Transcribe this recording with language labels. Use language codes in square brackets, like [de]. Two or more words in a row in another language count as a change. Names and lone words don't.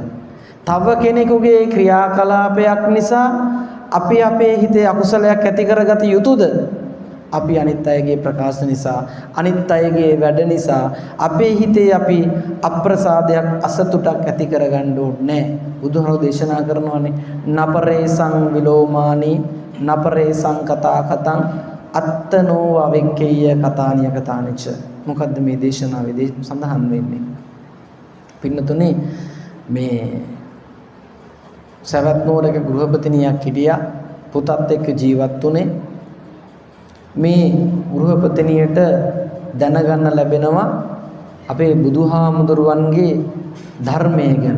[si] තව කෙනෙකුගේ ක්‍රියාකලාපයක් නිසා අපි අපේ හිතේ අකුසලයක් ඇති කරගත යුතුද? අපි අනිත් අයගේ ප්‍රකාශ නිසා, අනිත් අයගේ වැඩ නිසා අපේ හිතේ අපි අප්‍රසාදයක් අසතුටක් ඇති කරගන්න ඕනේ නැහැ. බුදුහාමුදුරුවෝ දේශනා කරනවානේ [pi] නපරේසං විලෝමානි නපරේසං කතා කතං අත්තනෝ අවෙක්කේය කතානිය කතානිච. [si] මොකද්ද මේ දේශනාවේදී සඳහන් වෙන්නේ? පින්නතුනේ මේ සවැත් නුවරක ගෘහපතිනියක් හිටියා. පුතත් එක්ක ජීවත් වුණේ. මේ ගෘහපතිනියට දැනගන්න ලැබෙනවා අපේ බුදුහාමුදුරුවන්ගේ ධර්මය ගැන.